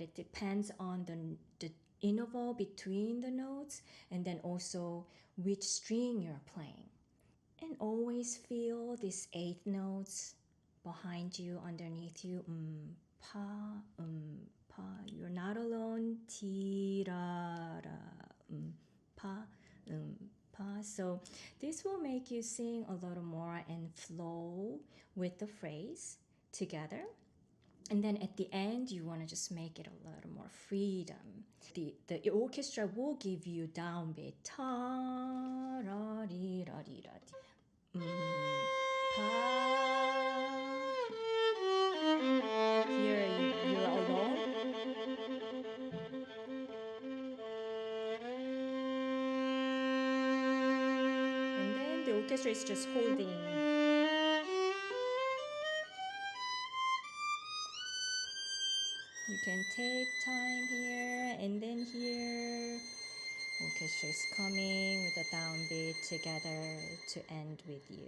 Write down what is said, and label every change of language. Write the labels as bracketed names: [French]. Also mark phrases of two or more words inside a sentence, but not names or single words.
[English] It depends on the interval between the notes, and then also which string you're playing. And always feel these 8 notes behind you, underneath you. Pa, pa. You're not alone. Ti, ra, ra, pa, pa. So this will make you sing a little more and flow with the phrase together. And then at the end, you want to just make it a little more freedom. The orchestra will give you downbeat. Ta, ra, ri, ra, ri, ra, di. Pa. Here you're alone. And then the orchestra is just holding. You can take time here, and then here, orchestra is coming with a downbeat together to end with you.